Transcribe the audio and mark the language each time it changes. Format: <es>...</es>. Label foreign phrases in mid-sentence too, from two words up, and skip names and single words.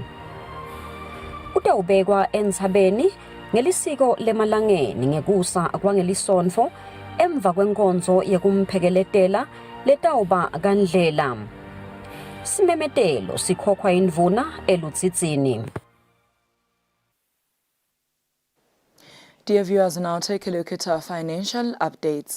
<ss>Utawubekwa entsabeni ngelisiko lemalangeni ngekusa kwangelisonfo emva kwenkonzo yekumphekeletela letawuba kandlela. Simemetelo sikhokhwa indvuna elutsitsini.</ss> <en>Dear viewers, now take a look at our financial updates.</en>